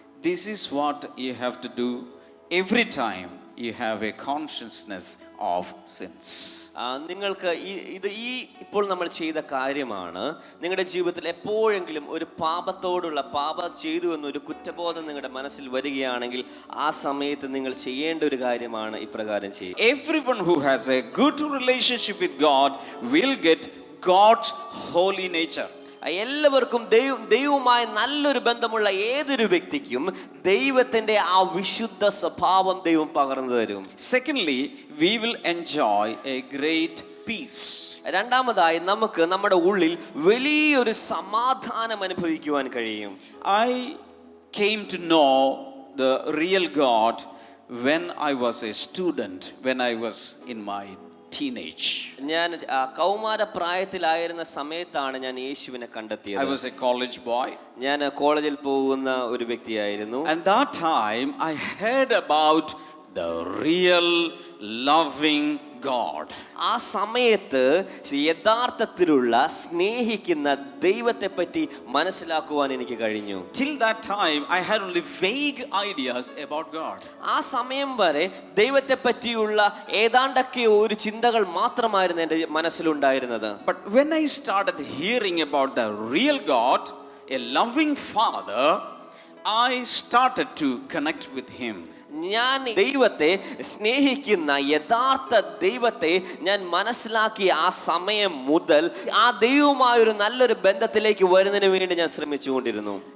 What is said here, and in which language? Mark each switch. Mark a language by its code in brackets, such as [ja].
[en] This is what you have to do every time you have a consciousness of sins. [ml] നിങ്ങൾക്ക് ഇപ്പോൾ നമ്മൾ ചെയ്ത കാര്യമാണ്. നിങ്ങളുടെ ജീവിതത്തിൽ എപ്പോഴെങ്കിലും ഒരു പാപം ചെയ്തു എന്നൊരു കുറ്റബോധം നിങ്ങളുടെ മനസ്സിൽ വരികയാണെങ്കിൽ ആ സമയത്ത് നിങ്ങൾ ചെയ്യേണ്ട ഒരു കാര്യമാണ് ഇപ്രകാരം ചെയ്യുക. [en] Everyone who has a good relationship with God will get God's holy nature. [ml] എല്ലാവർക്കും ദൈവവുമായി നല്ലൊരു ബന്ധമുള്ള ഏതൊരു വ്യക്തിക്കും ദൈവത്തിന്റെ ആ വിശുദ്ധ സ്വഭാവം ദൈവം പകർന്നു തരും. [en] Secondly, we will enjoy a great peace. [ml] രണ്ടാമതായി നമുക്ക് നമ്മുടെ ഉള്ളിൽ വലിയൊരു സമാധാനം അനുഭവിക്കുവാൻ കഴിയും. [en] I came to know the real God when I was a student, when I was in my teenage. [ml] ഞാൻ കൗമാര പ്രായത്തിലായിരുന്ന സമയത്താണ് ഞാൻ യേശുവിനെ കണ്ടെത്തിയത്. [en] I was a college boy. [ml] ഞാൻ കോളേജിൽ പോകുന്ന ഒരു വ്യക്തിയായിരുന്നു. [en] And that time I heard about the real loving God. [ml] ആ സമയത്ത് യഥാർത്ഥത്തിലുള്ള സ്നേഹിക്കുന്ന ദൈവത്തെ പറ്റി മനസ്സിലാക്കുവാൻ എനിക്ക് കഴിഞ്ഞു. [en] Till that time I had only vague ideas about God. [ml] ആ സമയം വരെ ദൈവത്തെ പറ്റിയുള്ള ഏതാണ്ടൊക്കെ ഒരു ചിന്തകൾ മാത്രമായിരുന്നു എൻ്റെ മനസ്സിലുണ്ടായിരുന്നത്. [en] But when I started hearing about the real God, a loving Father, I started to connect with Him. [ml] ഞാൻ ദൈവത്തെ സ്നേഹിക്കുന്ന യഥാർത്ഥ ദൈവത്തെ ഞാൻ മനസ്സിലാക്കിയ ആ സമയം മുതൽ ആ ദൈവവുമായൊരു നല്ലൊരു ബന്ധത്തിലേക്ക് വരുന്നതിന് വേണ്ടി ഞാൻ ശ്രമിച്ചുകൊണ്ടിരുന്നു.